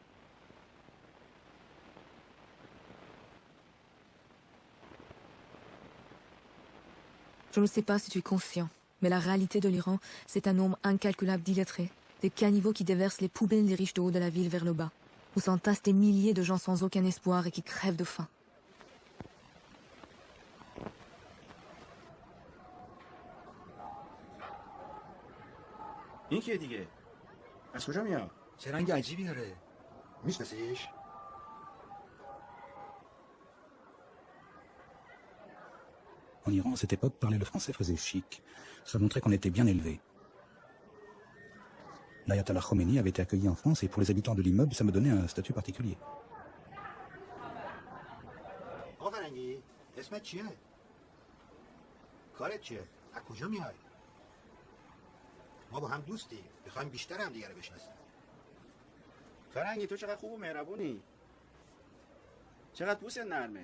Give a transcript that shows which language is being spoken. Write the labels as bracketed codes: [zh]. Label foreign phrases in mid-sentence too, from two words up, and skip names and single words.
[fr] Je ne sais pas si tu es conscient, mais la réalité de l'Iran, c'est un nombre incalculable d'illettrés, des caniveaux qui déversent les poubelles des riches de haut de la ville vers le bas, où s'entassent des milliers de gens sans aucun espoir et qui crèvent de faim. [fa] این کیه دیگه؟ از کجا میاد؟ چه رنگ عجیبی داره. میشناسیش؟ [fr] En Iran, à cette époque, parler le français faisait chic. Ça montrait qu'on était bien élevé. L'ayatollah Khomeini avait été accueilli en France et pour les habitants de l'immeuble, ça me donnait un statut particulier. [fa] آقا فرنگی اسمت چیه؟ کارت چیه؟ از کجا میای؟ ما با هم دوستیم، میخوایم بیشتر هم دیگه رو بشناسیم. فرنگی تو چقدر خوب و مهربونی. چقدر پوست نرمه.